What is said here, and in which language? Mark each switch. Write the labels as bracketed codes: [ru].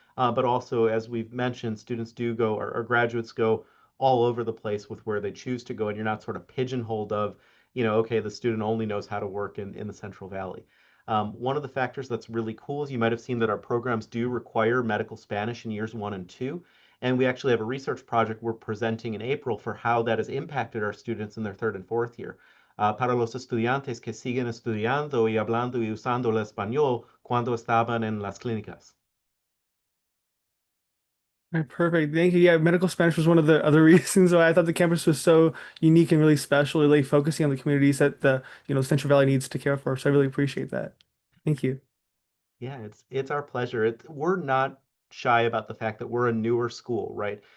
[en] But also, as we've mentioned, students do go, or graduates go all over the place with where they choose to go, and you're not sort of pigeonholed of, okay, the student only knows how to work in the Central Valley. One of the factors that's really cool is you might have seen that our programs do require medical Spanish in years 1 and 2. And we actually have a research project we're presenting in April for how that has impacted our students in their 3rd and 4th year. [es] Para los estudiantes que siguen estudiando y hablando y usando el español cuando estaban en las clínicas. [en] All right, perfect. Thank you. Yeah, medical Spanish was one of the other reasons why I thought the campus was so unique and really special, really focusing on the communities that the, Central Valley needs to care for. So I really appreciate that. Thank you. Yeah, it's our pleasure. We're not shy about the fact that we're a newer school, right?